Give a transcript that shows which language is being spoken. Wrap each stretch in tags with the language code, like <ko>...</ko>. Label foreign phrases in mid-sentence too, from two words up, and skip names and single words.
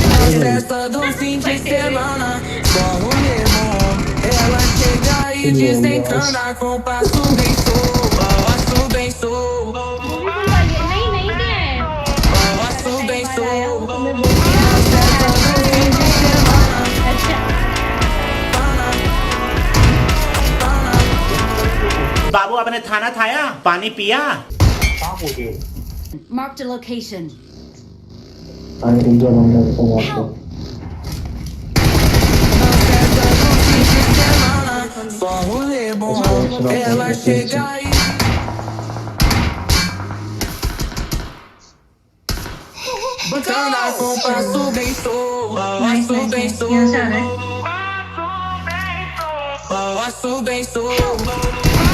<pt>festa do fim de semana, só rolê bom. Ela chega e desencana com passo bem passo bem passo bem festa do fim de semana.</pt> <hi>बाबू आपने खाना खाया पानी पिया</hi> <en>Marked a location. Help!</en> <pt>Só rolê bom, ela chega e bacana com passo bem passo bem passo bem</pt>